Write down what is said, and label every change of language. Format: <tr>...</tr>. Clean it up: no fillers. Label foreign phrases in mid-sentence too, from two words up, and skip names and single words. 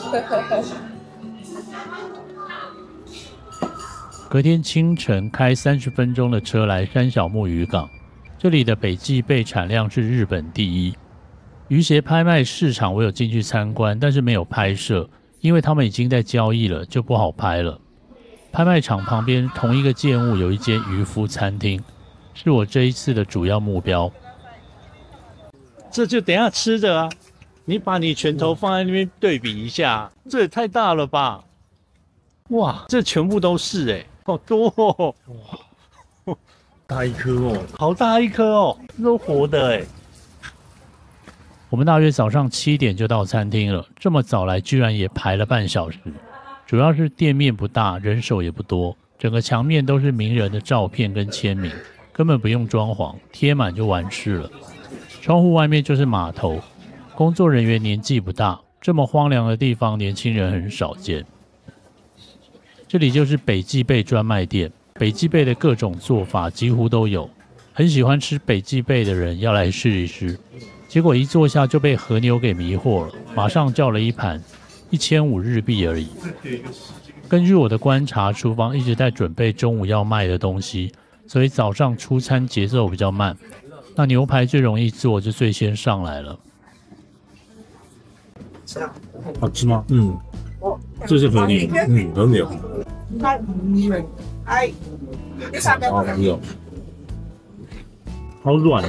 <zh>隔天清晨開30分鐘的車來山小木漁港，這裡的北極貝產量是日本第1。魚鞋拍賣市場我有進去參觀，但是沒有拍攝，因為他們已經在交易了，就不好拍了。拍賣場旁邊同一個建物有一間漁夫餐廳，是我這一次的主要目標。這就等一下吃的啊， 你把你拳頭放在那邊對比一下，這也太大了吧！哇，這全部都是哎，好多哦！哇，大一顆哦，好大一顆哦，都活的哎。我們大約早上7點就到餐廳了，這麼早來居然也排了半小時。主要是店面不大，人手也不多，整個牆面都是名人的照片跟簽名，根本不用裝潢，貼滿就完事了。窗戶外面就是碼頭，工作人員年紀不大，這麼荒涼的地方年輕人很少見。這裡就是北極貝專賣店，北極貝的各種做法幾乎都有，很喜歡吃北極貝的人要來試一試。結果一坐下就被和牛給迷惑了，馬上叫了一盤，1500日幣而已。根據我的觀察，廚房一直在準備中午要賣的東西，所以早上出餐節奏比較慢。那牛排最容易做，就最先上來了。好吃嗎？嗯，這是和牛，和牛。好吃哦，好軟，</zh>